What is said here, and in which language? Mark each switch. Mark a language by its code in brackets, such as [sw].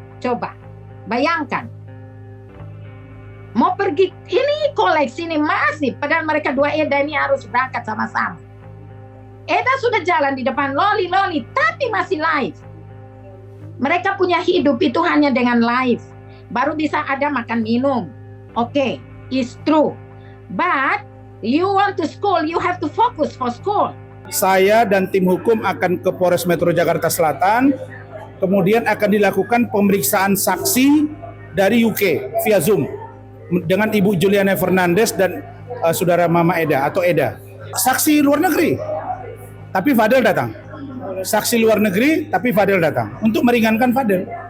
[id] Coba bayangkan, mau pergi ini koleksi ini masih, padahal mereka dua Eda ini harus berangkat sama-sama. Eda sudah jalan di depan Loli, tapi masih live. Mereka punya hidup itu hanya dengan live. Baru bisa ada makan minum. [en] Oke, it's true. But you want to school, you have to focus for school. [id] Saya dan tim hukum akan ke Polres Metro Jakarta Selatan, kemudian akan dilakukan pemeriksaan saksi dari UK via Zoom dengan Ibu Juliana Fernandes dan saudara Mama Eda atau Eda. Saksi luar negeri, tapi Fadel datang. Saksi luar negeri, tapi Fadel datang untuk meringankan Fadel.